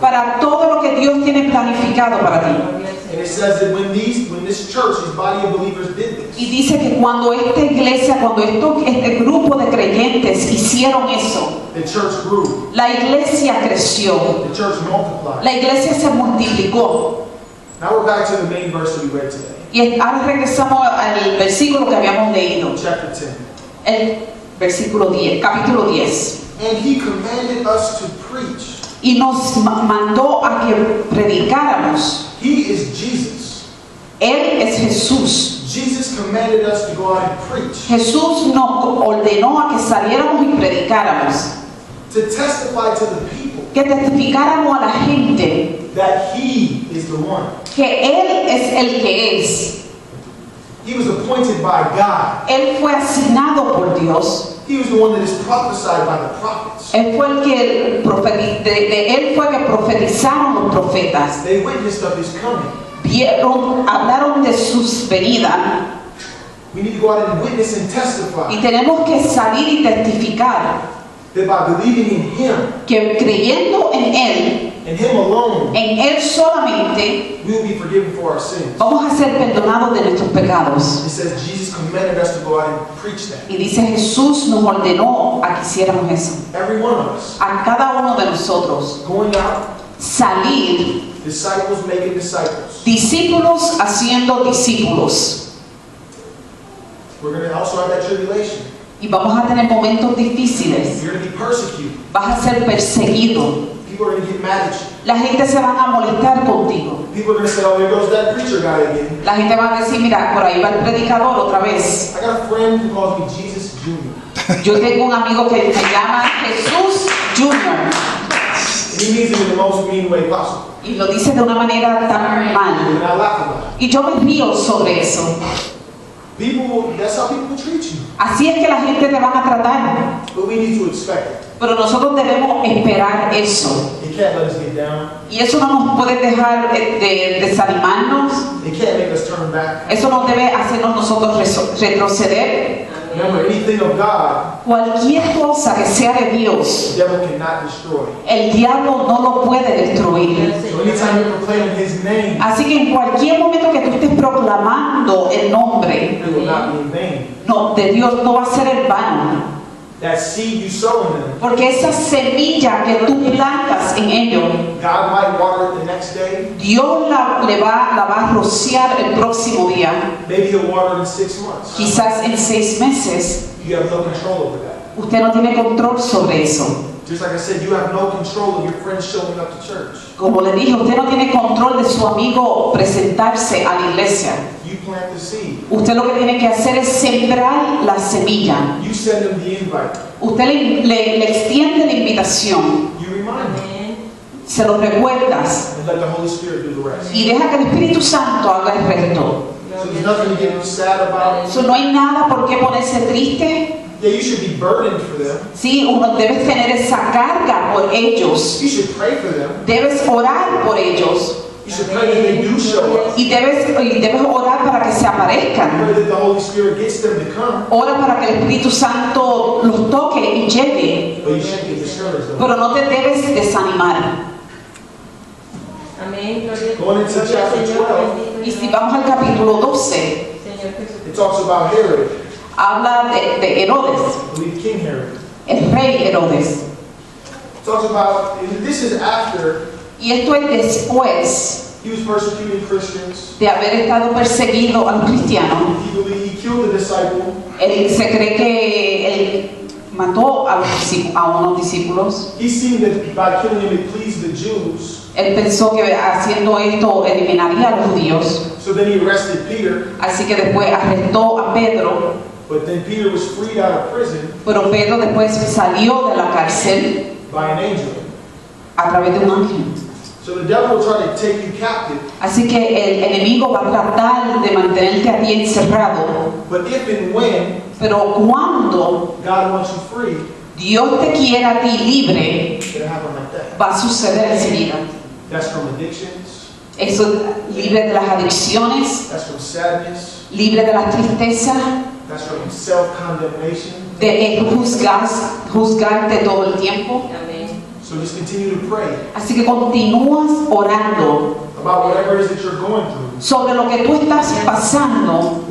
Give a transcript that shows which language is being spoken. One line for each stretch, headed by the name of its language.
Spanish: para todo lo que Dios tiene planificado para ti.
English: you. And it says that when this church, this body of believers did this,
Spanish: Y dice que cuando esta iglesia, cuando este grupo de creyentes hicieron eso,
English: the church grew,
Spanish: la iglesia creció,
English: the church multiplied.
Spanish: la iglesia se multiplicó.
English: Now we're back to the main verse that we read today,
Spanish: Y ahora regresamos al versículo que habíamos leído,
English: chapter 10.
Spanish: el versículo 10, capítulo 10.
English: And he commanded us to preach.
Spanish: Y nos mandó a que predicáramos.
English: He is Jesus.
Spanish: Él es Jesús.
English: Jesus commanded us to go out and preach,
Spanish: Jesús nos ordenó a que saliéramos y predicáramos,
English: to testify to the people
Spanish: que testificáramos a la gente
English: that he is the one.
Spanish: que Él es el que es.
English: He was appointed by God.
Spanish: Él fue asignado por Dios.
English: He was the one that is prophesied by the prophets.
Spanish: Él fue el que de Él fue que profetizaron los profetas.
English: They witnessed of his coming.
Spanish: Hablaron de sus venidas.
English: We need to go out and witness and testify
Spanish: Y tenemos que salir y testificar
English: that by believing in him
Spanish: que creyendo en Él,
English: and him alone,
Spanish: en Él solamente,
English: we will be forgiven for our sins.
Spanish: vamos a ser perdonados de nuestros pecados.
English: It says Jesus commanded us to go out and preach that.
Spanish: Y dice Jesús nos ordenó a que hiciéramos eso.
English: Every one of us
Spanish: A cada uno de nosotros
English: going out,
Spanish: salir,
English: disciples making disciples.
Spanish: discípulos haciendo discípulos.
English: We're going to also have that tribulation.
Spanish: Y vamos a tener momentos difíciles.
English: You're going to be persecuted.
Spanish: Vas a ser perseguido.
English: People are going to get mad at you.
Spanish: La gente se van a molestar contigo.
English: People are going to say, oh, there goes that preacher guy again.
Spanish: La gente va a decir, mira, por ahí va el predicador otra vez.
English: I got a friend who calls me Jesus Jr.
Spanish: Yo tengo un amigo que se llama Jesús Junior.
English: And he means it in the most mean way possible.
Spanish: Y lo dice de una manera tan mal.
English: And I laugh about it.
Spanish: Y yo me río sobre eso.
English: That's how people will treat you.
Spanish: Así es que la gente te van a tratar.
English: But we need to expect it.
Spanish: Pero nosotros debemos esperar eso.
English: It can't let us get down.
Spanish: Y eso no nos puede dejar de desanimarnos.
English: It can't make us turn back.
Spanish: Eso no debe hacernos nosotros retroceder.
English: Remember, anything of God,
Spanish: Cualquier cosa que sea de
English: the
Spanish: Dios,
English: devil cannot destroy.
Spanish: el diablo no lo puede destruir.
English: So anytime you're proclaiming his name,
Spanish: Así que en cualquier momento que tú estés proclamando el nombre
English: it will not be in vain.
Spanish: de Dios, no va a ser en vano.
English: That seed you sow in them,
Spanish: Porque esa semilla que tú plantas en ellos,
English: God might water it the next day.
Spanish: Dios la va a rociar el próximo día.
English: Maybe he'll water it in 6 months.
Spanish: Quizás en 6 meses.
English: You have no control over that.
Spanish: Usted no tiene control sobre eso.
English: Just like I said, you have no control of your friends showing up to church.
Spanish: Como le dije, usted no tiene control de su amigo presentarse a la iglesia.
English: You plant the seed.
Spanish: Usted lo que tiene que hacer es sembrar la semilla.
English: You send them the invite.
Spanish: Usted le extiende la invitación,
English: You remind them.
Spanish: se lo recuerdas
English: And let the Holy Spirit do the rest.
Spanish: y deja que el Espíritu Santo haga el resto.
English: So there's nothing to get sad about.
Spanish: So, no hay nada por qué ponerse triste.
English: Yeah, you should be burdened for them.
Spanish: Sí, uno debe tener esa carga por ellos.
English: You should pray for them.
Spanish: Debes orar por ellos.
English: You should pray that they do show up.
Spanish: Y debes orar para que se aparezcan.
English: Pray that the Holy Spirit gets them to come.
Spanish: Ora para que el Espíritu Santo los toque y llegue.
English: But you shouldn't get discouraged though.
Spanish: Pero no te debes desanimar. Amén, gloria a
English: Going into
Spanish: Dios,
English: chapter
Spanish: Señor,
English: 12.
Spanish: bendito Y si Dios. vamos al capítulo 12, Señor Jesús.
English: It talks about Herod,
Spanish: habla de Herodes,
English: I believe King Herod.
Spanish: el rey Herodes.
English: It talks about, and this is after
Spanish: Y esto es después
English: he was persecuting Christians.
Spanish: de haber estado perseguido a los cristianos.
English: He killed a disciple.
Spanish: Él se cree que él mató a unos discípulos.
English: He seen that by killing him it pleased the Jews.
Spanish: Él pensó que haciendo esto eliminaría a los judíos.
English: So then he arrested Peter.
Spanish: Así que después arrestó a Pedro.
English: But then Peter was freed out of prison
Spanish: Pero Pedro después salió de la cárcel
English: by an angel.
Spanish: a través de un ángel.
English: So the devil will try to take you captive.
Spanish: Así que el enemigo va a tratar de mantenerte a ti encerrado.
English: But if and when
Spanish: Pero cuando
English: God wants you free,
Spanish: Dios te quiera a ti libre,
English: it's going to happen like that.
Spanish: va a suceder enseguida.
English: That's from addictions.
Spanish: Eso, libre de las adicciones,
English: That's from sadness.
Spanish: libre de la tristeza,
English: That's from self-condemnation.
Spanish: de juzgarte todo el tiempo.
English: So just continue to pray
Spanish: Así que continúas orando
English: about whatever it is that you're going through,
Spanish: sobre lo que tú estás pasando,